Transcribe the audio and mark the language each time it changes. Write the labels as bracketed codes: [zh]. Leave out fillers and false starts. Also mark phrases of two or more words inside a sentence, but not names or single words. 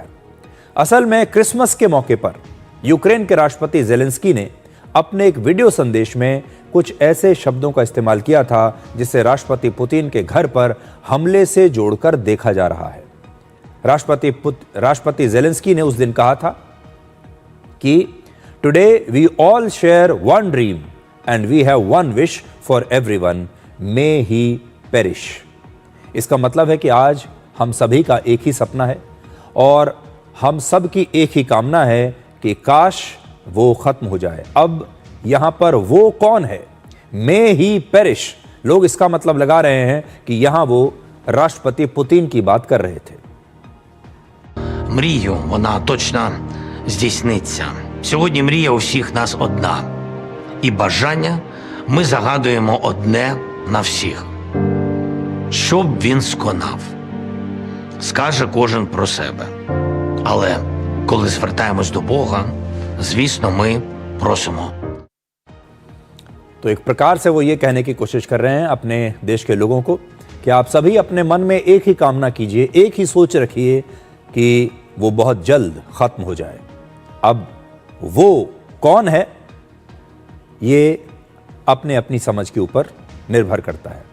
[hi] असल में क्रिसमस के मौके पर यूक्रेन के राष्ट्रपति ज़ेलेंस्की ने अपने एक वीडियो संदेश में कुछ ऐसे शब्दों का इस्तेमाल किया था जिसे राष्ट्रपति पुतिन के घर पर हमले से जोड़कर देखा जा रहा है। राष्ट्रपति ज़ेलेंस्की ने उस दिन कहा था कि [en] today we all share one dream and we have one wish for everyone, may he perish. [hi] इसका मतलब है कि आज हम सभी का एक ही सपना है और हम सब की एक ही कामना है कि काश वो खत्म हो जाए। अब यहां पर वो कौन है, [en] may he perish, [hi] लोग इसका मतलब लगा रहे हैं कि यहां वो राष्ट्रपति पुतिन की बात कर रहे थे। [uk] Мрію, вона точно здійсниться. Сьогодні мрія у всіх нас одна. І бажання ми загадуємо одне на всіх. Щоб він сконав. Скаже кожен про себе. Але коли звертаємось до Бога, звісно, ми просимо. [hi] तो एक प्रकार से वो ये कहने की कोशिश कर रहे हैं अपने देश के लोगों को कि आप सभी अपने मन में एक ही कामना कीजिए, एक ही सोच रखिए कि वो बहुत जल्द खत्म हो जाए। अब वो कौन है, ये अपने अपनी समझ के ऊपर निर्भर करता है।